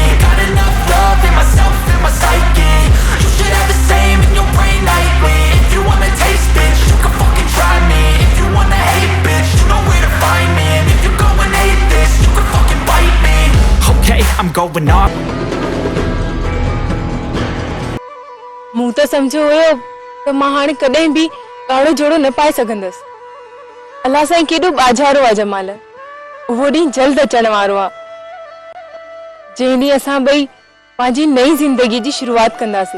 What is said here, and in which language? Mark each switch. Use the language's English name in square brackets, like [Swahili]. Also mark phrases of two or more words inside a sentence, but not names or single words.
[English] Got enough love in myself and my psyche. You should have the same in your brain nightly. If you wanna taste, bitch, you can fucking try me. If you wanna hate, bitch, you know where to find me. And if you go and hate this, you can fucking bite me. Okay, I'm going off. [Sindhi] मूं त समझो हुयो त मां हाणे कॾहिं बि ॻाढ़ो जोड़ो न पाए सघंदसि। अल्लाह साईं केॾो ॿाझारो आहे जमाल। उहो ॾींहुं जल्द अचण वारो आहे जंहिं ॾींहुं असां ॿई पंहिंजी नई ज़िंदगी जी शुरूआत कंदासीं।